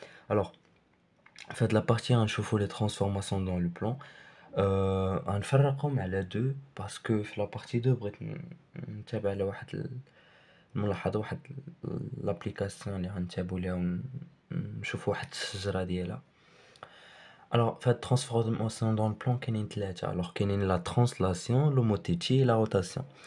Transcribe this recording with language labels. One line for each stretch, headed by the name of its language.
French: Alors,
Arabic: في هاد
French: la partie
Arabic: غنشوفو
French: les transformations dans le plan.
Arabic: غنفرقهم على deux
French: parce que
Arabic: في la partie 2 بغيت نتابع على واحد الملاحظة، واحد l'application اللي غنتابعو ليها ونشوفو واحد الشجرة ديالها.
French: Alors, fait transformation dans le plan, alors qu'il y a la translation, l'homothétie et la rotation.